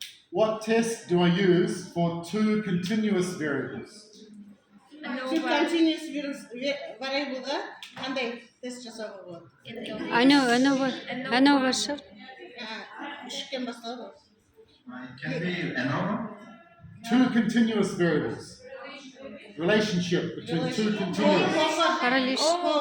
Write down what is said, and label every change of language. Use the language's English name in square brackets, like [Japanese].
[English] What test do I use for two continuous variables? [Kazakh] Two continuous variable'ға қандай тест жасауға болады? Үштен басталады. [English] Can be ANOVA. Two continuous variables. Relationship between two continuous.